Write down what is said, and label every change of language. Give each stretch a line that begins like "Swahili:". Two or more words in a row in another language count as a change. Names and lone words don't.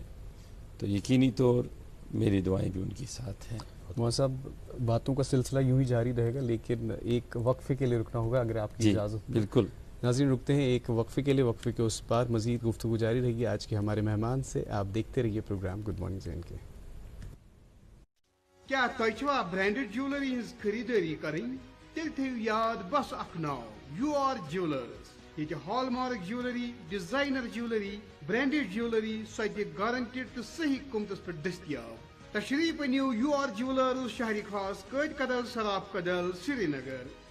Urdu: تو یقینی طور میری دعائیں بھی ان کے ساتھ ہیں. وہاں صاحب باتوں کا سلسلہ یوں ہی جاری رہے گا، لیکن ایک وقفے کے لیے رکنا ہوگا اگر آپ کی اجازت. بالکل ناظرین، رکتے ہیں ایک وقفے کے لیے۔ وقفے کے اس پار مزید گفتگو جاری رہے گی آج کے ہمارے مہمان سے. آپ دیکھتے رہیے پروگرام گڈ مارننگ جین کے.
Kashmiri: کیا تۄہہِ چھوا
English: branded jewellery
Kashmiri: ہٕنٛز خریدٲری کرٕنۍ؟ تیٚلہِ تھٲیِو یاد بس اکھ ناو UR جیولرز. ییٚتہِ
English: hallmark jewellery, designer jewellery, branded jewellery
Kashmiri: سۄ تہِ گارنٹڈ تہٕ صحیح قۭمتس پٮ۪ٹھ دٔستیاب. تشریف أنِو UR جیولرز شہری خاص قٲد کدل سراف کدل سری نگر.